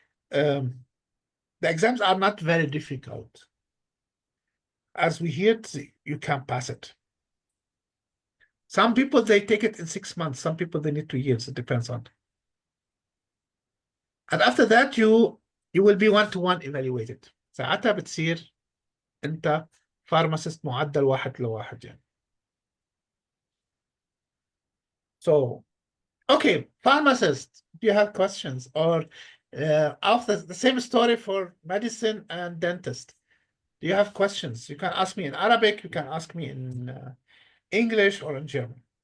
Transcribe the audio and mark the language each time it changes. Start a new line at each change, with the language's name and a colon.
English: The exams are not very difficult. As we hear, you can pass it. Some people they take it in 6 months. Some people they need 2 years. It depends on. And after that you will be one-to-one evaluated.
Arabic: ساعتها بتصير انت pharmacist معدل 1:1 يعني.
English: So, okay, pharmacist, do you have questions? Or after the same story for medicine and dentist. Do you have questions? You can ask me in Arabic, you can ask me in English or in German.